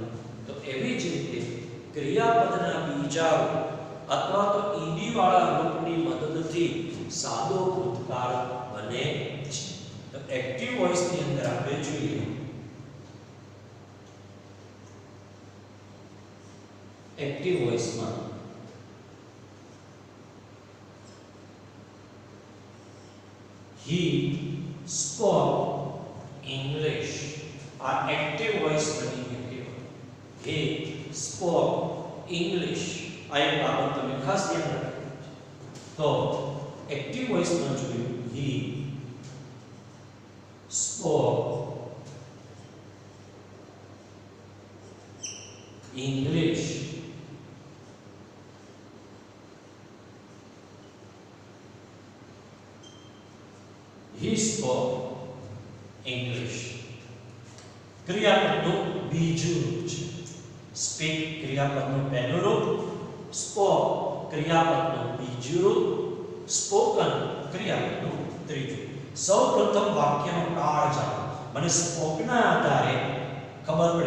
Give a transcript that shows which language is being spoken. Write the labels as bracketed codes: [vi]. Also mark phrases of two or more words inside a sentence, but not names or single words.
[gu] તો એવી જ રીતે ક્રિયાપદના બીજા રૂપ અથવા તો ઈડી વાળા રૂપની મદદથી સાદો ભૂતકાળ બને છે. તો [en] active voice [gu] ની અંદર આપણે જોઈએ [en] active voice he spoke English. [gu] આ [en] active voice [gu] બની ગયો. [en] he spoke English. [gu] આ એક બાબત તમે ખાસ ધ્યાન રાખજો. તો [en] active voice [gu] જોયું [en] he spoke English. He spoke English. [gu] ક્રિયાપદનું બીજું રૂપ છે. સ્પીક ક્રિયાપદનું પહેલું રૂપ, સ્પોક ક્રિયાપદનું બીજું રૂપ, સ્પોકન ક્રિયાપદનું ત્રીજું. સૌપ્રથમ વાક્યનો કાળ જાણો. મને સ્પોકના આધારે ખબર પડે.